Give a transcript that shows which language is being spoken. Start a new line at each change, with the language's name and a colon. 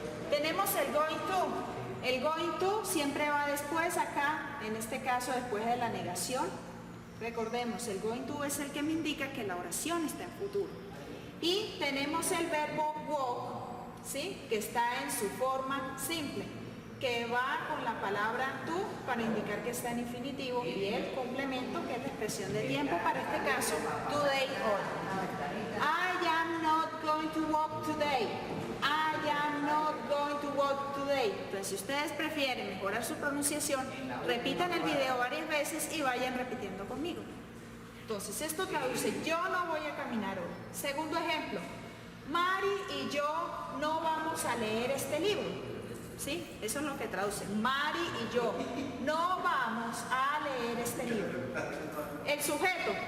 Spanish: Tenemos el going to. El going to siempre va después acá, en este caso después de la negación. Recordemos, el going to es el que me indica que la oración está en futuro. Y tenemos el verbo walk, ¿sí? Que está en su forma simple, que va con la palabra to para indicar que está en infinitivo y el complemento, que es la expresión de tiempo, para este caso, today or.
English: I am not going to walk today. I am not going to walk today.
Spanish: Entonces, si ustedes prefieren mejorar su pronunciación, repitan el video varias veces y vayan repitiendo conmigo. Entonces, esto traduce, yo no voy a caminar hoy. Segundo ejemplo, Mari y yo no vamos a leer este libro. ¿Sí? Eso es lo que traduce. Mari y yo no vamos a leer este libro. El sujeto.